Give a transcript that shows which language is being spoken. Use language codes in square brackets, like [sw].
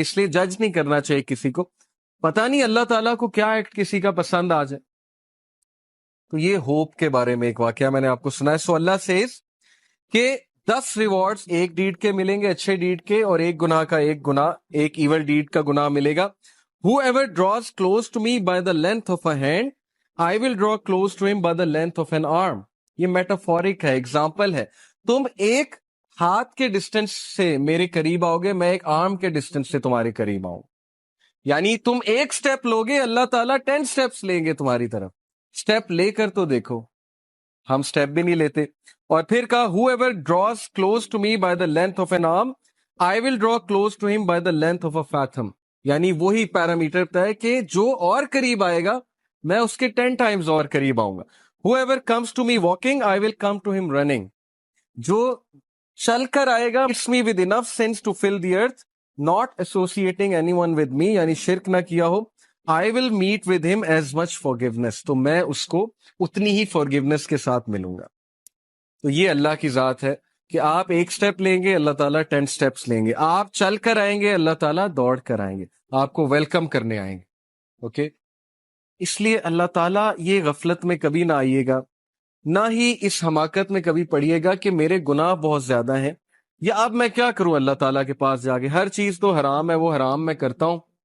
[ur] اس لیے جج نہیں کرنا چاہیے کسی کو, پتہ نہیں اللہ تعالیٰ کو کیا ایکٹ کسی کا پسند آ جائے. تو یہ ہوپ کے بارے میں ایک واقعہ میں نے آپ کو سنا ہے. سو اللہ سیز کہ 10 ریوارڈز ایک ڈیڈ کے ملیں گے, اچھے ڈیڈ کے, اور ایک گناہ کا ایک گناہ, ایک ایول ڈیڈ کا گناہ ملے گا. [en] Whoever draws close to me by the length of a hand, I will draw close to him by the length of an arm. [ur] یہ میٹافورک ہے, ایگزامپل ہے. تم ایک ہاتھ کے ڈسٹینس سے میرے قریب آؤ گے, میں ایک آرم کے ڈسٹینس سے تمہارے قریب آؤں. یعنی تم ایک سٹیپ لوگے, اللہ تعالیٰ 10 سٹیپس لیں گے تمہاری طرف. سٹیپ لے کر تو دیکھو, ہم سٹیپ بھی نہیں لیتے. اور پھر کہا [en] whoever draws close to me by the length of an arm, I will draw close to him by the length of a fathom. [ur] یعنی وہی پیرامیٹر ہے کہ جو اور قریب آئے گا میں اس کے 10 ٹائمز اور قریب آؤں گا. [en] Whoever comes to me walking, I will come to him running. [ur] جو چل کر آئے گا, [en] it's me with enough sense to fill the earth, not associating anyone with me, [ur] یعنی شرک نہ کیا ہو. [en] I will meet with him as much forgiveness. [ur] تو میں اس کو اتنی ہی forgiveness کے ساتھ ملوں گا. تو یہ اللہ کی ذات ہے کہ آپ ایک سٹیپ لیں گے, اللہ تعالیٰ 10 سٹیپس لیں گے. آپ چل کر آئیں گے, اللہ تعالیٰ دوڑ کر آئیں گے, آپ کو ویلکم کرنے آئیں گے. اوکے, اس لیے اللہ تعالیٰ یہ غفلت میں کبھی نہ آئیے گا, نہ ہی اس حماقت میں کبھی پڑھیے گا کہ میرے گناہ بہت زیادہ ہیں, یا اب میں کیا کروں اللہ تعالیٰ کے پاس جا کے, ہر چیز تو حرام ہے, وہ حرام میں کرتا ہوں.